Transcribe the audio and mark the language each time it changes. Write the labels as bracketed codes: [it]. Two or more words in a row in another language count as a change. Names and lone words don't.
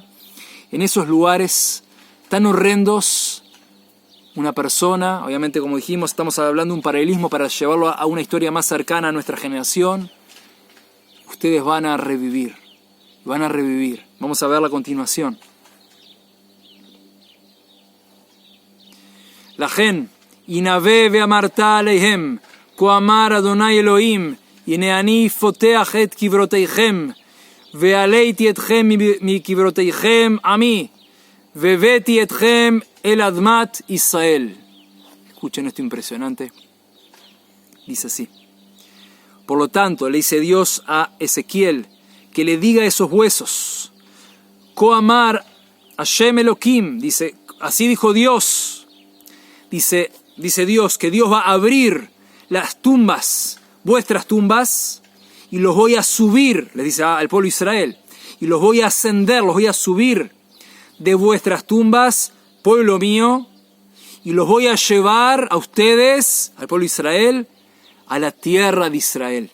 [es] En esos lugares tan horrendos, una persona, obviamente como dijimos, estamos hablando de un paralelismo para llevarlo a una historia más cercana a nuestra generación. Ustedes van a revivir. Vamos a ver la continuación. [he] לכן, הנבא ואמרת אליהם, כה אמר אדוני אלוהים, הנה אני פותח את קברותיכם, ועליתי אתכם מקברותיכם עמי, והבאתי אתכם אל אדמת ישראל. [es] Escuchen esto impresionante. Dice así. Por lo tanto, le dice Dios a Ezequiel que le diga a esos huesos, [he] כה אמר השם אלוהים, [es] dice, así dijo Dios. Dice Dios que Dios va a abrir las tumbas, vuestras tumbas, y los voy a subir, les dice al pueblo de Israel, y los voy a ascender, los voy a subir de vuestras tumbas, pueblo mío, y los voy a llevar a ustedes, al pueblo de Israel, a la tierra de Israel.